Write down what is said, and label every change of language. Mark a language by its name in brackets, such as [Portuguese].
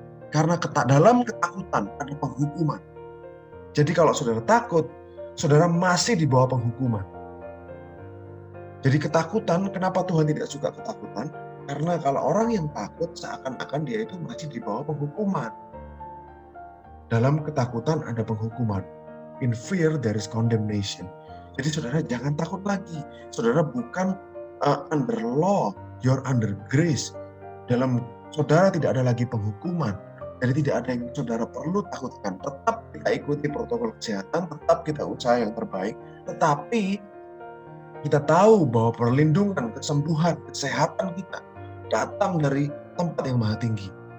[Indonesian] Karena dalam ketakutan ada penghukuman. Jadi kalau saudara takut, saudara masih di bawah penghukuman. Jadi ketakutan, kenapa Tuhan tidak suka ketakutan? Karena kalau orang yang takut, seakan-akan dia itu masih di bawah penghukuman. Dalam ketakutan ada penghukuman. [English] In fear there is condemnation. [Indonesian] Jadi saudara jangan takut lagi. Saudara bukan [English] under law, you're under grace. [Indonesian] Dalam saudara tidak ada lagi penghukuman. Jadi tidak ada yang saudara perlu takutkan. Tetap kita ikuti protokol kesehatan, tetap kita usaha yang terbaik. Tetapi kita tahu bahwa perlindungan, kesembuhan, kesehatan kita datang dari tempat yang maha tinggi.